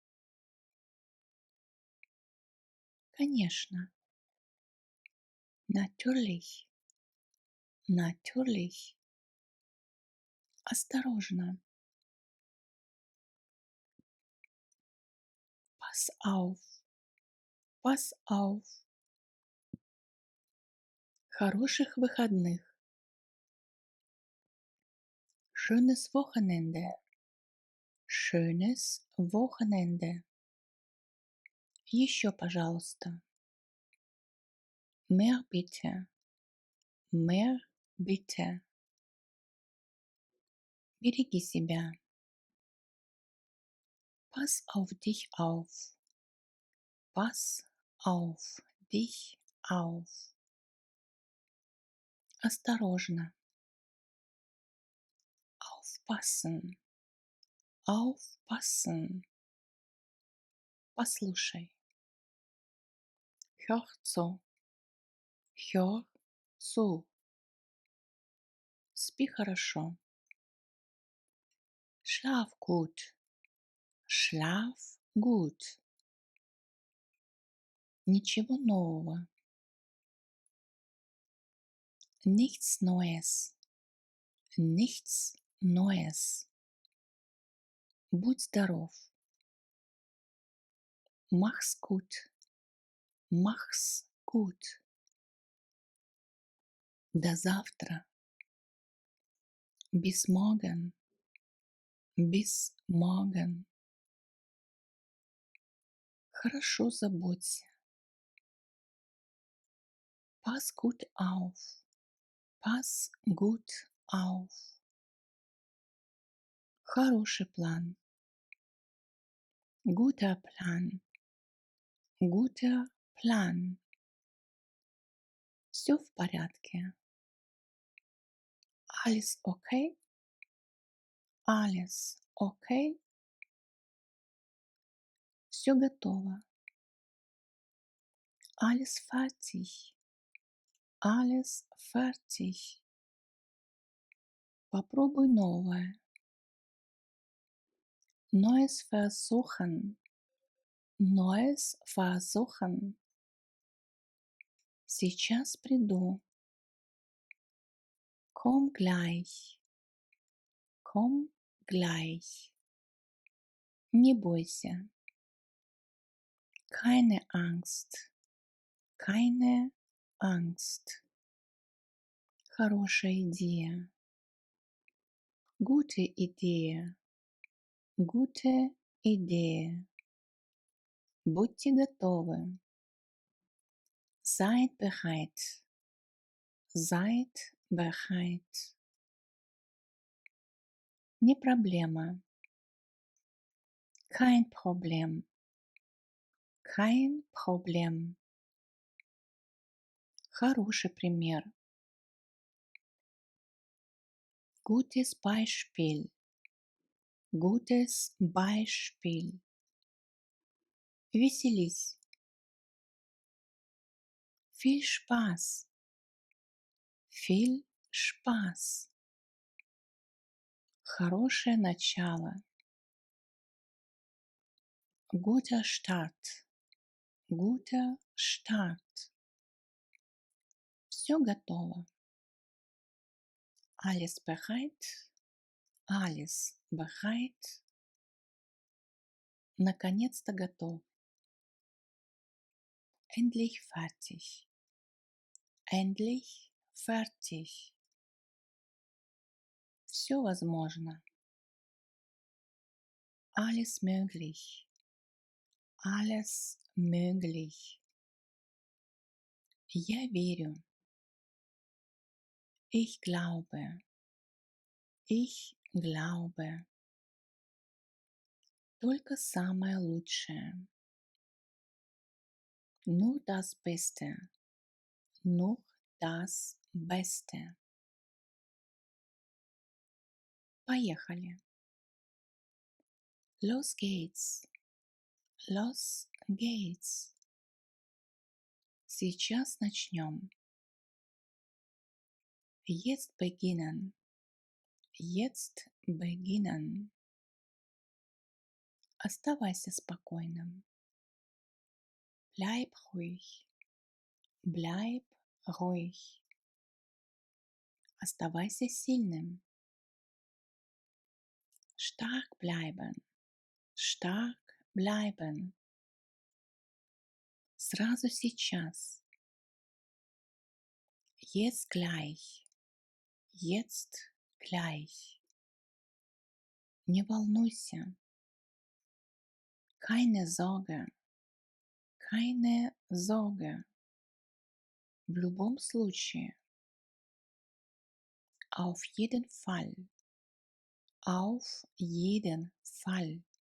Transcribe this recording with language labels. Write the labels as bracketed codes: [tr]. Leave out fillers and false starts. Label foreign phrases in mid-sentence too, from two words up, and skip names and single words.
[ru] Конечно. [de] Natürlich. Natürlich. Осторожно. Pass auf. Pass auf. [ru] Хороших выходных. [de] Schönes Wochenende. Schönes Wochenende. [ru] Еще, пожалуйста. [de] Mehr bitte. Mehr bitte. [ru] Береги себя. [de] Pass auf dich auf. Pass auf dich auf. [ru] Осторожно. Aufpassen. [de] Aufpassen. Послушай. Hör zu. Hör zu. [ru] Спи хорошо. [de] Schlaf gut. Schlaf gut. [ru] Ничего нового. [de] Nichts Neues. Nichts Neues. [ru] Будь здоров. [de] Mach's gut. Mach's gut. [ru] До завтра. [de] Bis morgen. Bis morgen. [ru] Хорошо заботься. [de] Pass gut auf. Pass gut auf. [ru] Хороший план. [de] Guter Plan. Guter Plan. [ru] Все в порядке. [de] Alles okay? Alles okay? [ru] Все готово. [de] Alles fertig. Alles fertig. [ru] Попробуй новое. [de] Neues versuchen. Neues versuchen. [ru] Сейчас приду. [de] Komm gleich. Komm gleich. [ru] Не бойся. [de] Keine Angst. Keine Angst. [ru] Хорошая идея. [de] Gute Idee. Gute Idee. [ru] Будьте готовы. [de] Seid bereit. Seid bereit. [ru] Не проблема. [de] Kein Problem. Kein Problem. [ru] Хороший пример. [de] Gutes Beispiel. Gutes Beispiel. Веселись. Viel Spaß. Viel Spaß. [ru] Хорошее начало. [de] Guter Start. Guter Start. [ru] Все готово. [de] Alles bereit. Alles bereit. [ru] Наконец-то готов. [de] Endlich fertig. Endlich fertig. [ru] Все возможно. [de] Alles möglich. Alles möglich. [ru] Я верю. [de] Ich glaube. Ich glaube. [ru] Только самое лучшее. [de] Nur das Beste. Nur das Beste. [ru] Поехали. [de] Los geht's. Los geht's. [ru] Сейчас начнем. [de] Jetzt beginnen. Jetzt beginnen. [ru] Оставайся спокойным. [de] Bleib ruhig. Bleib ruhig. [ru] Оставайся сильным. [de] Stark bleiben. Stark bleiben. [ru] Сразу сейчас. [de] Jetzt gleich. Jetzt gleich. [ru] Не волнуйся. [de] Keine Sorge. Keine Sorge. [ru] В любом случае. [de] Auf jeden Fall. Auf jeden Fall.